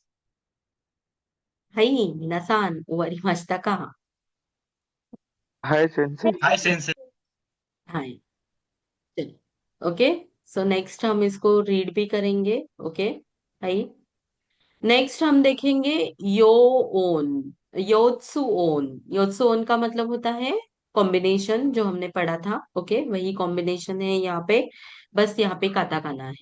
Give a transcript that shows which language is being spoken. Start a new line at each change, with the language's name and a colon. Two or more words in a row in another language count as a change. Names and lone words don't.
Japanese: はい、皆さん終わりましたか？はい、先生。はい先生。
Hindi: はい。चलिए, ओके।
English: so next
Hindi: हम इसको रीड भी करेंगे। ओके। हाई। नेक्स्ट हम देखेंगे यो ओन, योत्सुओन। योत्सुओन का मतलब होता है कॉम्बिनेशन, जो हमने पढ़ा था। ओके, वही कॉम्बिनेशन है यहाँ पे, बस यहाँ पे काताकाना है।